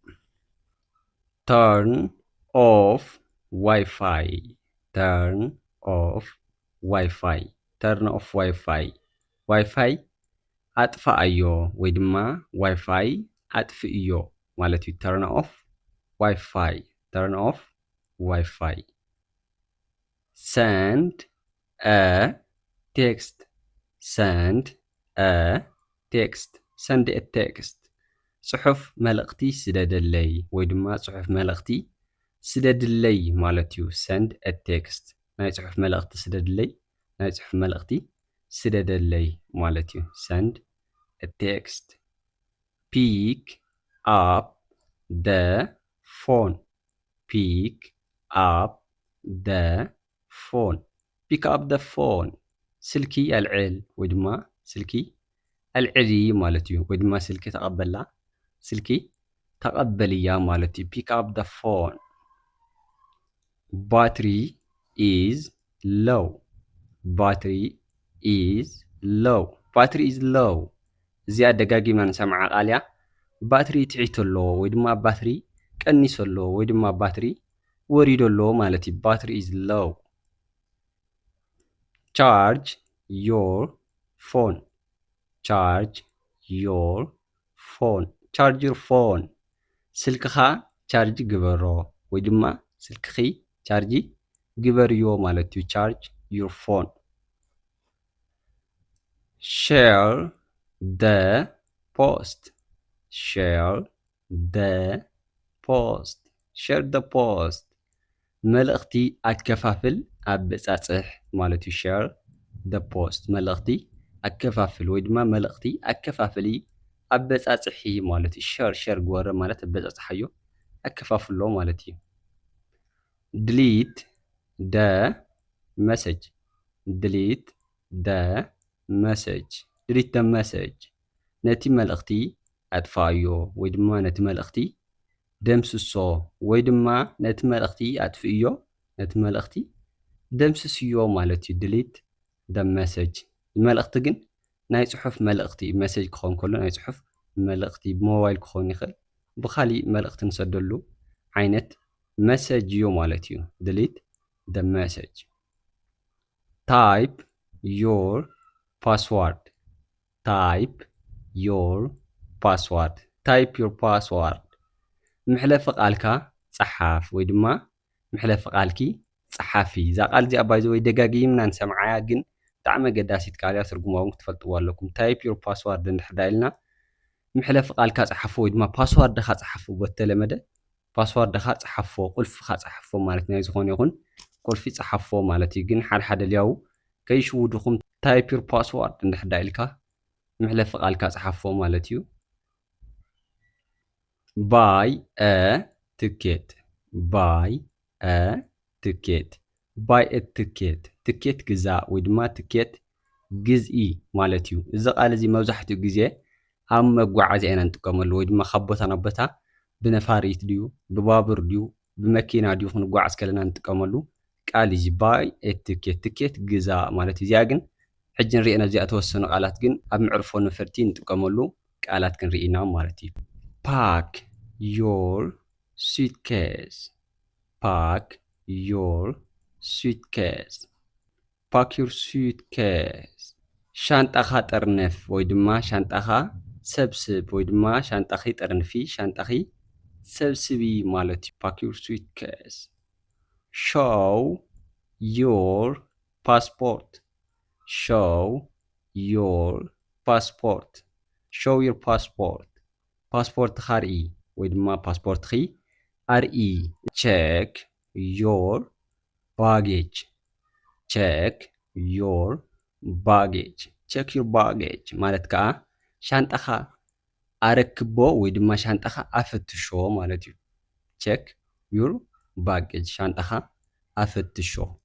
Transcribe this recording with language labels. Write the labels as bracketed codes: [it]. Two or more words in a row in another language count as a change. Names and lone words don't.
[en] turn off wifi turn off wifi turn off wifi [ti] ዋይፋይ ኣጥፋኣዮ ወይ ድማ ዋይፋይ ኣጥፍእዮ ማለት እዩ [en] turn off wifi turn off wifi send a text send a text send a text [ti] ጽሑፍ መልእኽቲ ስደደለይ ወይ ድማ ጽሑፍ መልእኽቲ ስደድለይ ማለት እዩ [en] send a text [ti] ናይ ጽሑፍ መልእኽቲ ስደድለይ ናይ ጽሑፍ መልእኽቲ ስደደለይ ማለት እዩ [en] send a text pick up the phone pick up the phone pick up the phone [ti] ስልኪ ኣልዕል ወይ ድማ ስልኪ ኣልዕሊ ማለት እዩ ወይ ድማ ስልኪ ተቐበላ ስልኪ ተቐበልያ ማለት እዩ [en] pick up the phone battery is low battery is low battery is low [ti] እዚኣ ደጋጊምና ንሰምዓ ቃል እያ ባትሪ ትዒት ኣሎ ወይ ድማ ባትሪ ቀኒስ ኣሎ ወይ ድማ ባትሪ ወሪዶ ኣሎ ማለት እዩ [en] battery is low charge your phone charge your phone charge your phone [ti] ስልክኻ ቻርጅ ግበሮ ወይ ድማ ስልክኺ ቻርጅ ግበርዮ ማለት እዩ [en] charge your phone share the post share the post share the post መልእኽቲ [ti] ኣከፋፍል ኣብ በጻጽሕ ማለት እዩ [en] share the post [ti] መልእኽቲ ኣከፋፍል ወይ ድማ መልእኽቲ ኣከፋፍሊ ኣብ በጻጽሒ ማለት እዩ share ግበሮ ማለት በጻጽሓዮ ኣከፋፍሎ ማለት እዩ [en] delete the message delete the message delete the message [ti] ነቲ መልእኽቲ ኣጥፋዮ ወይ ድማ ነቲ መልእኽቲ ደምስሶ ወይ ድማ ነቲ መልእኽቲ ኣጥፍእዮ ነቲ መልእኽቲ ደምስስዮ ማለት እዩ [en] delete the message [ti] መልእኽቲ ግን ናይ ጽሑፍ መልእኽቲ ሜሴጅ ክኸውን ከሎ ናይ ጽሑፍ መልእኽቲ ብሞባይል ክኸውን ይኽእል ብኻሊእ መልእኽቲ ንሰደሉ ዓይነት መሰጅ እዩ ማለት እዩ [en] delete the message type your password type your password type your password [ti] ምሕለፊ ቃልካ ጸሓፍ ወይ ድማ ምሕለፊ ቃልኪ ጸሓፊ እዛ ቃል እዚኣ ባይ ዘ ወይ ደጋጊምና ንሰምዓያ ግን ብጣዕሚ ኣገዳሲት ቃል እያ ትርጉማ እውን ክትፈልጥዎ ኣለኩም [en] type your password [ti] እንድሕር ዳኢልና ምሕለፊ ቃልካ ጸሓፎ ወይ ድማ ፓስዋርድኻ ጸሓፎ በተለመደ ፓስዋርድኻ ጸሓፎ ቁልፍኻ ጸሓፎ ማለት ናይ ዝኾነ ይኹን ቁልፊ ጸሓፎ ማለት እዩ ግን ሓደ ልያው ከይሽውድኹም [en] type your password [ti] እንድሕር ዳኢልካ ምሕለፊ ቃልካ ጸሓፎ ማለት እዩ [en] buy a ticket buy a ticket buy a ticket [ti] ትኬት ግዛእ ወይ ድማ ትኬት ግዝኢ ማለት እዩ እዚ ቃል እዚ መብዛሕትኡ ግዜ ኣብ መጓዓዝያ ኢና ንጥቀመሉ ወይ ድማ ካብ ቦታ ናብ ቦታ ብነፋሪት ድዩ ብባቡር ድዩ ብመኪና ድዩ ክንጓዓዝ ከለና ንጥቀመሉ ቃል እዚ [en] buy a ticket [ti] ትኬት ግዛእ ማለት እዩ እዚኣ ግን ሕጂ ንሪአና እዚኣ ተወሰኑ ቃላት ግን ኣብ ምዕርፎ ነፈርቲ ንጥቀመሉ ቃላት ክንሪኢና ማለት እዩ [en] pack your suitcase pack your suitcase pack your suitcase [ti] ሻንጣኻ ጠርነፍ ወይ ድማ ሻንጣኻ ሰብስብ ወይ ድማ ሻንጣኺ ጠርንፊ ሻንጣኺ ሰብስቢ ማለት እዩ [en] pack your suitcase show your passport show your passport show your passport [ti] ፓስፖርትኻ ርኢ ወይ ድማ ፓስፖርትኺ ኣርኢ [en] check your baggage check your baggage check your baggage [ti] ማለት ከዓ ሻንጣኻ ኣረክቦ ወይ ድማ ሻንጣኻ ኣፈትሾ ማለት እዩ [en] check your baggage [ti] ሻንጣኻ ኣፈትሾ